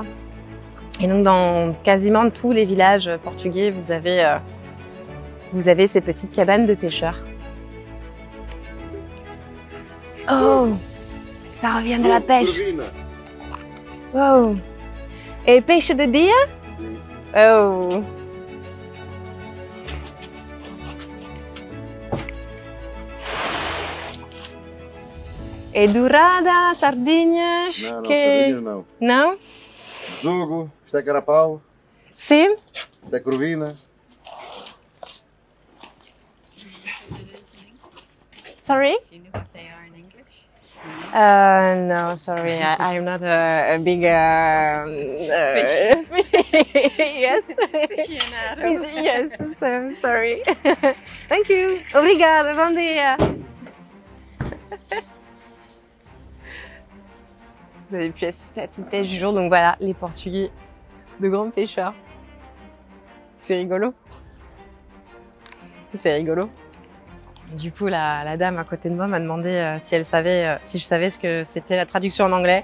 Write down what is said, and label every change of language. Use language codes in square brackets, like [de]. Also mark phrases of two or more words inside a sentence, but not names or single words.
[fr] Et donc, dans quasiment tous les villages portugais, vous avez ces petites cabanes de pêcheurs. Oh, ça revient de la pêche. Wow. Et pêche [pt] de dia? Oh. E dourada, sardinhas? Não, que... sardinha não. Não? Zugo, isto é carapau, Sim? isto é corvina. [en] Sorry? Do you know what they are in English? No, sorry, I'm not a big yes. Aficionado. Yes, so sorry. Thank you. [pt] Obrigada, bom dia. [fr] Vous avez pu assister à la petite pêche du jour, donc voilà, les Portugais, de grands pêcheurs. C'est rigolo. C'est rigolo. Du coup, la dame à côté de moi m'a demandé si elle savait, si je savais ce que c'était la traduction en anglais.